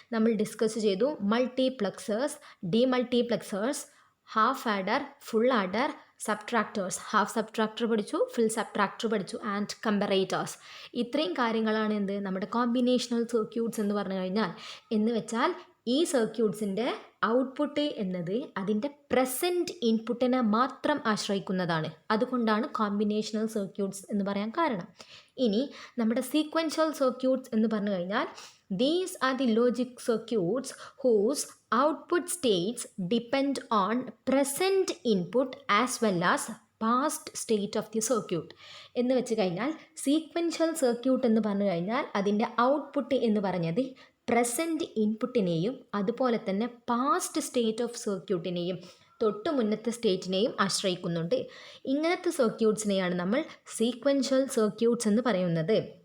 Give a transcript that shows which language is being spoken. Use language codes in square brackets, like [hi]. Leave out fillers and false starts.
[ml] നമ്മൾ ഡിസ്കസ് ചെയ്തു multiplexers, ഡിമൾട്ടിപ്ലക്സേഴ്സ്, half adder, full adder, സബ്ട്രാക്ടേഴ്സ്, half subtractor പഠിച്ചു, ഫുൾ സബ്ട്രാക്ടർ പഠിച്ചു, ആൻഡ് കമ്പറേറ്റേഴ്സ്. ഇത്രയും കാര്യങ്ങളാണ് എന്ത്, നമ്മുടെ കോമ്പിനേഷണൽ സർക്യൂട്ട്സ് എന്ന് പറഞ്ഞു കഴിഞ്ഞാൽ. എന്ന് വെച്ചാൽ ഈ സർക്യൂട്ട്സിൻ്റെ ഔട്ട്പുട്ട് എന്നത് അതിൻ്റെ പ്രസൻറ്റ് ഇൻപുട്ടിനെ മാത്രം ആശ്രയിക്കുന്നതാണ്. അതുകൊണ്ടാണ് കോമ്പിനേഷണൽ സർക്യൂട്ട്സ് എന്ന് പറയാൻ കാരണം. ഇനി നമ്മുടെ സീക്വൻഷ്യൽ സർക്യൂട്ട്സ് എന്ന് പറഞ്ഞു കഴിഞ്ഞാൽ [en] These are the logic circuits whose output states depend on present input as well as past state of the circuit. [ml] എന്ന് വെച്ച് കഴിഞ്ഞാൽ സീക്വൻഷ്യൽ സർക്യൂട്ട് എന്ന് പറഞ്ഞു കഴിഞ്ഞാൽ അതിൻ്റെ ഔട്ട്പുട്ട് എന്ന് പറഞ്ഞത് പ്രസൻറ്റ് ഇൻപുട്ടിനെയും അതുപോലെ തന്നെ പാസ്റ്റ് സ്റ്റേറ്റ് ഓഫ് സർക്യൂട്ടിനെയും തൊട്ട് മുന്നത്തെ സ്റ്റേറ്റിനെയും ആശ്രയിക്കുന്നുണ്ട്. ഇങ്ങനത്തെ സർക്യൂട്ട്സിനെയാണ് നമ്മൾ സീക്വൻഷ്യൽ സർക്യൂട്ട്സ് എന്ന് പറയുന്നത്.